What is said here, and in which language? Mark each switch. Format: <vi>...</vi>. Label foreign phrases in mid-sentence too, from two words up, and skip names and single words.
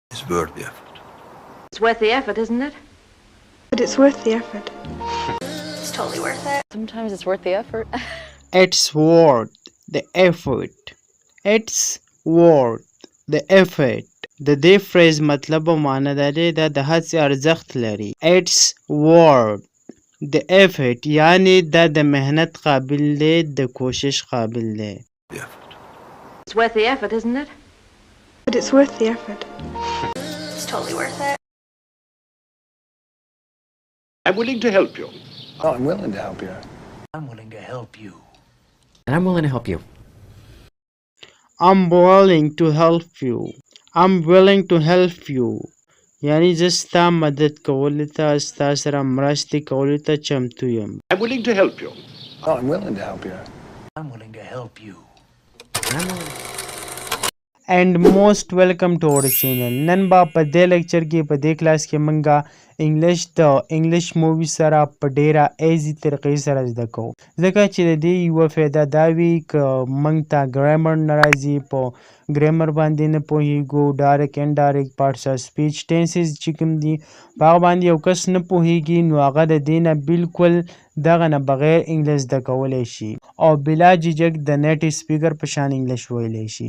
<en>worth the effort. It's worth the effort, isn't it? But it's worth the effort. It's totally worth it. Sometimes it's worth the effort. It's worth the effort. It's worth the effort.</en> <ps>د دې فریز مطلب او معنی دا دی دا د هڅې ارزښت لري.</ps> <en>It's worth the effort</en> <ps>یعنی دا د مهنت قابل دی د کوشش قابل دی.</ps> <en>The effort. It's worth the effort, isn't it? But it's worth the effort. It's totally worth it. I'm willing to help you. Oh, I'm willing to help you. I'm willing to help you. And I'm willing to help you. I'm willing to help you. I'm willing to help you</en> <ps>یعنی زه ستا مدد کولو ته ستا سره مرستې کولو ته چمتو یم.</ps> <en>I'm willing to help you. Oh, I'm willing to help you. I'm willing to help you. And most welcome to our channel.</en> <ps>نن با په دې لیکچر کې په دې کلاس کې منګه</ps> <en>English movie</en> <ps>سره په ډیره ایزی طریقې سره زده کوو ځکه چې د دې یوه فایده دا وي که موږ ته ګرامر نه راځي په ګرامر باندې نه پوهیږو</ps> <en>direct and direct parts of speech tenses</en> <ps>چې کوم دي په هغه باندې یو کس نه پوهیږي نو هغه د دې نه بالکل دغه نه بغیر انګلیش زده کولی شي او بلا جھجک د</ps> <en>native speaker</en> <ps>په شان انګلیش ویلی شي.</ps>